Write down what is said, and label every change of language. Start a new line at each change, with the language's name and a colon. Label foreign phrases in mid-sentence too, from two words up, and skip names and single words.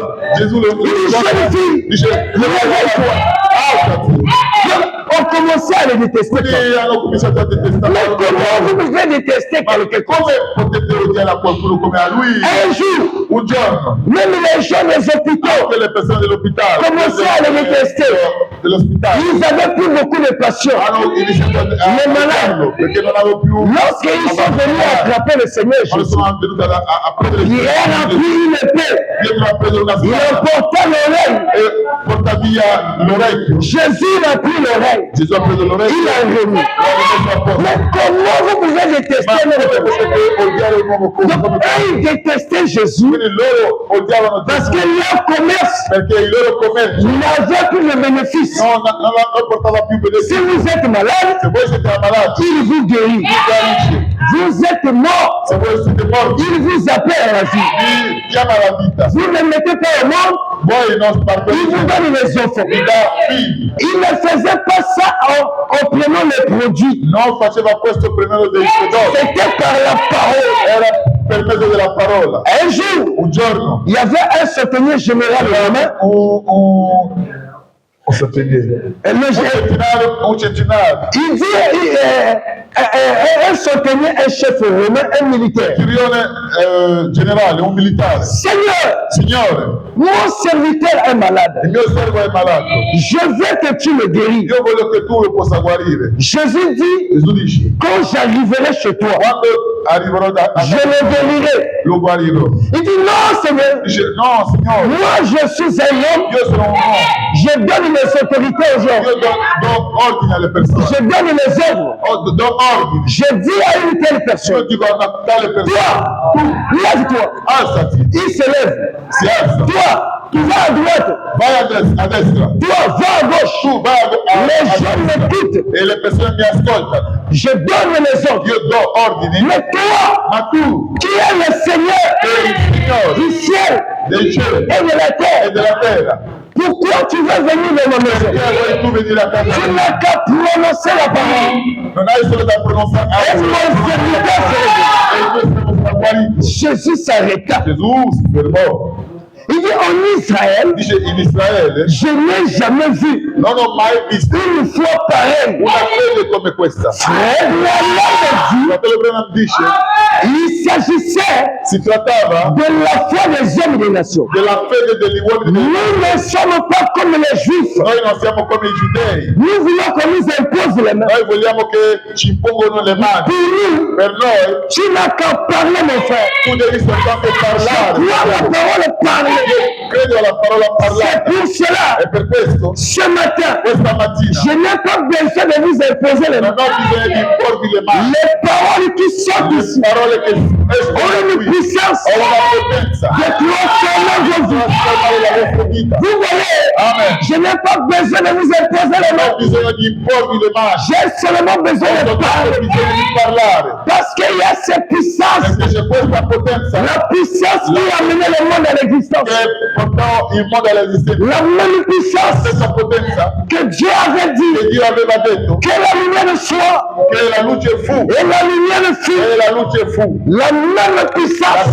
Italian: Gesù lo
French: Jeune fille,
Italian: dice alzati.
French: on commençait à les détester.
Italian: Quindi hanno cominciato a detestare.
French: Mais comment vous pouvez détester
Italian: Ma
French: quelqu'un?
Italian: come potete odiare a qualcuno come a lui?
French: Un jour,
Italian: Un giorno
French: même les gens des hôpitaux,
Italian: anche le persone dell'ospedale
French: commençaient à les détester.
Italian: dell'ospedale
French: Ils n'avaient plus beaucoup de patients.
Italian: hanno iniziato a
French: Le malade.
Italian: perché non avevo più
French: Lorsqu'ils sont venus attraper le Seigneur
Italian: quando
French: Jésus,
Italian: sono venuto a prendere
French: il a pris une épée,
Italian: Pietro ha preso una
French: il a
Italian: spada
French: porté l'oreille.
Italian: e porta via l'orecchio.
French: Jésus a pris l'oreille,
Italian: Gesù ha preso l'orecchio
French: il a remis.
Italian: l'ha messo a posto.
French: Mais comment vous pouvez détester
Italian: Ma un come
French: homme?
Italian: potete odiare un uomo come
French: Donc, eux, ils détestaient Jésus
Italian: quindi loro odiavano
French: parce
Italian: Gesù
French: que leur commerce
Italian: perché il loro commercio
French: n'avait plus de bénéfice.
Italian: non portava più
French: Si
Italian: beneficio.
French: vous êtes malade,
Italian: Se voi siete ammalati,
French: il vous guérit.
Italian: guarisce.
French: Vous êtes mort,
Italian: Se voi siete morti,
French: il vous appelle à la vie.
Italian: vi chiama alla vita.
French: Vous ne mettez pas au monde,
Italian: Voi non
French: il vous
Italian: spartite,
French: donne les enfants.
Italian: vi dà figli.
French: Il ne faisait pas ça en prenant les produits.
Italian: Non faceva questo per mezzo dei prodotti,
French: C'était par la parole.
Italian: era per mezzo della parola.
French: Un jour,
Italian: Un giorno
French: il y avait un centenier général romain.
Italian: un centinaio,
French: Le
Italian: un centinaio,
French: Il dit, un centenier, un chef romain, un militaire.
Italian: centurione generale, un militare.
French: Seigneur,
Italian: Signore,
French: mon serviteur est malade.
Italian: il mio servo è malato.
French: Je veux que tu le guéris.
Italian: Io voglio che tu lo possa guarire.
French: Jésus dit,
Italian: Gesù dice,
French: quand j'arriverai chez toi,
Italian: quando arriverò a
French: je le guérirai.
Italian: lo guarirò.
French: Il dit, non, Seigneur,
Italian: Dice, no, Signore,
French: moi je suis un homme,
Italian: io sono un uomo,
French: Je donne les autorités aux gens.
Italian: Io do ordine alle persone.
French: Je donne les œuvres.
Italian: Do ordini.
French: Je dis à une telle
Italian: Io
French: personne,
Italian: dico a una tale persona,
French: toi, lève-toi.
Italian: alzati,
French: Il se lève.
Italian: si alza.
French: Toi, tu vas à droite.
Italian: Vai a destra.
French: Toi, va à gauche.
Italian: Tu vai
French: Les gens m'écoutent.
Italian: e le persone mi ascoltano.
French: Je donne les ordres.
Italian: Io do ordini,
French: Mais toi,
Italian: ma tu
French: qui es le Seigneur
Italian: sei il Signore
French: du ciel
Italian: del cielo
French: et de la
Italian: e
French: terre,
Italian: della terra.
French: pourquoi tu veux venir dans ma maison?
Italian: Perché vuoi tu venire a casa
French: Tu
Italian: mia?
French: n'as qu'à prononcer la parole.
Italian: Non hai solo da pronunciare
French: Et mon serviteur se lève.
Italian: e noi siamo guariti.
French: Jésus s'arrêta.
Italian: Gesù si fermò.
French: Il dit en Israël,
Italian: Dice in Israele
French: je n'ai jamais vu
Italian: non ho mai visto
French: une foi pareille.
Italian: una fede come questa.
French: Frère, la loi
Italian: Fratello Branham dice
French: de Dieu, il s'agissait
Italian: si trattava
French: de la foi des hommes des nations.
Italian: della fede degli uomini.
French: Nous ne sommes pas comme les Juifs.
Italian: Noi non siamo come i giudei.
French: Nous voulons qu'on nous impose les mains.
Italian: Noi vogliamo che ci impongono le mani.
French: Pour nous,
Italian: Per noi
French: tu n'as qu'à parler, mon frère.
Italian: tu devi soltanto
French: Crois la
Italian: parlare.
French: parole parler.
Italian: Credo alla parola
French: C'est
Italian: parlata.
French: pour cela,
Italian: E per questo
French: ce matin,
Italian: questa mattina
French: je n'ai pas besoin de vous imposer les
Italian: non
French: mains.
Italian: ho bisogno di imporvi le mani.
French: Les paroles qui sortent
Italian: Le
French: ici
Italian: parole che
French: ont
Italian: escono
French: une
Italian: qui
French: puissance
Italian: ho una potenza
French: de transformer vos vies.
Italian: trasformare la vostra vita.
French: Vous voyez,
Italian: Amen.
French: je n'ai pas besoin de vous imposer les
Italian: Non
French: mains.
Italian: ho bisogno di imporvi le mani.
French: J'ai seulement besoin
Italian: Ho
French: de
Italian: soltanto
French: parler.
Italian: bisogno di parlare.
French: Parce qu'il y a cette puissance,
Italian: Perché c'è questa potenza
French: la puissance qui a amené le monde à l'existence.
Italian: che portò il mondo all'esistenza.
French: La même
Italian: La
French: puissance
Italian: stessa potenza
French: que Dieu avait dit
Italian: che Dio aveva detto
French: que la lumière soit
Italian: che la luce fu
French: et la lumière fut.
Italian: e la luce fu.
French: La même
Italian: La
French: puissance